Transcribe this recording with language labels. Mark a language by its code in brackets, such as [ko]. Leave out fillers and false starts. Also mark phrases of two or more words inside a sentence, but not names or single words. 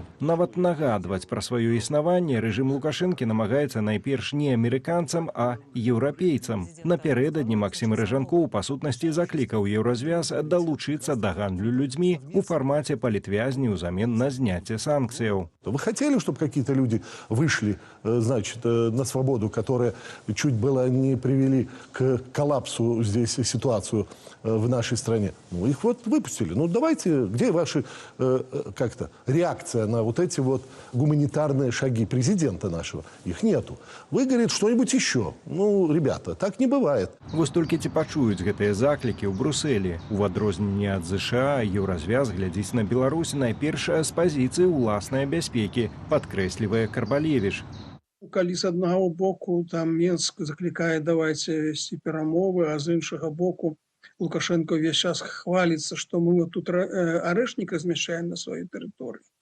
[be] Нават нагадваць пра сваё існаванне рэжым Лукашэнкі намагаецца найперш не амерыканцам, а еўрапейцам. Напярэдадні Максім Рэжанкоў па сутнасці заклікаў Еўразвяз далучыцца да гандлю людзьмі у фармаце палітвязні ўзамен на зняцце санкцыяў. [ru] Вы хотели, чтобы какие-то люди вышли, значит, на свободу, которая чуть было не привели к коллапсу здесь ситуацию в нашей стране? Ну, их выпустили. Ну, давайте, где ваши, как-то, реакция на эти гуманитарные шаги президента нашего? Их нету. Вы, говорит, что-нибудь еще. Ну, ребята, так не бывает. [be] Вось толькі ці пачуюць гэтыя заклікі ў Брусэлі. У адрозненне ад ЗША, Еўразвяз глядзіць на Беларусь найперш з пазіцыі ўласнай бяспекі, падкрэслівае Карбалевіч. Калі з аднаго боку там Менск заклікае давайце весці перамовы, а з іншага боку Лукашенко ўвесь час хваліцца, што мы тут арэшніка змяшчаем на сваёй тэрыторыі.